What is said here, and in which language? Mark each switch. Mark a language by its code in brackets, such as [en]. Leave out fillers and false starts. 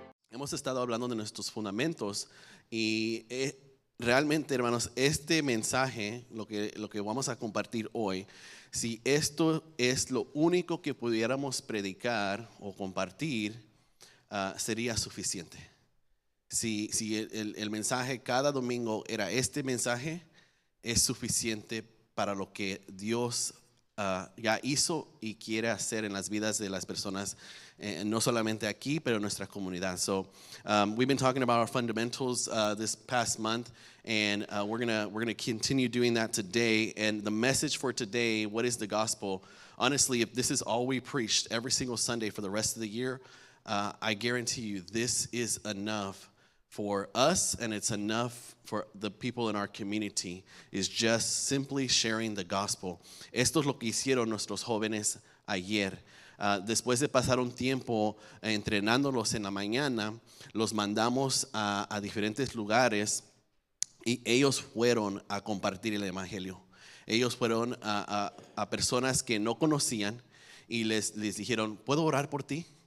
[es] hemos estado hablando de nuestros fundamentos y realmente, hermanos, este mensaje, lo que vamos a compartir hoy, si esto es lo único que pudiéramos predicar o compartir, sería suficiente. Si el mensaje cada domingo era este mensaje, es suficiente para lo que Dios ya hizo y quiere hacer en las vidas de las personas, no solamente aquí, pero en nuestra comunidad. [en] So we've been talking about our fundamentals this past month, and we're gonna continue doing that today. And the message for today, what is the gospel? Honestly, if this is all we preached every single Sunday for the rest of the year, I guarantee you this is enough for us, and it's enough for the people in our community, is just simply sharing the gospel. [es] Esto es lo que hicieron nuestros jóvenes ayer. Después de pasar un tiempo entrenándolos en la mañana, los mandamos a diferentes lugares y ellos fueron a compartir el evangelio. Ellos fueron a personas que no conocían y les dijeron, ¿puedo orar por ti?